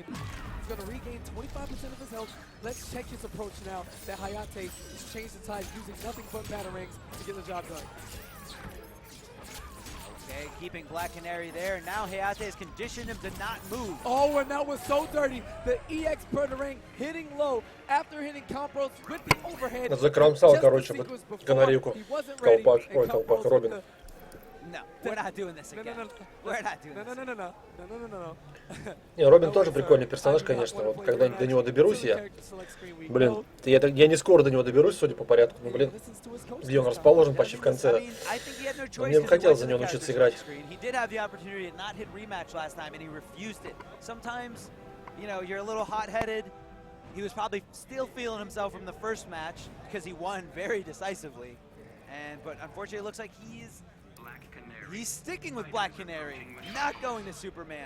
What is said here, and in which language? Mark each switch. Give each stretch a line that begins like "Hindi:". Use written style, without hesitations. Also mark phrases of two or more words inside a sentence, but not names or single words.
English: He's going to regain 25% of his health. Let's check his approach now that Hayate has changed the tide using nothing but batarangs to get the job done. Okay, keeping Black Canary there. Now Hayate has conditioned him to not move. Oh, and that was so dirty. The EX Boomerang hitting low after hitting Compros with the overhead.
Russian: Закромсал, короче, канарейку. Колпак, ой, Колпак, Робин.
English: No, we're not doing this again. We're not doing this.
Russian: Не, Робин тоже прикольный персонаж, конечно. Вот когда до него доберусь я. Блин, я не скоро до него доберусь, судя по порядку. Ну, блин, где он расположен почти в конце. Но мне бы хотелось за него научиться играть.
English: He was probably still feeling himself from the first match because he won very decisively. But unfortunately, it looks like he's sticking with Black Canary, not going to Superman.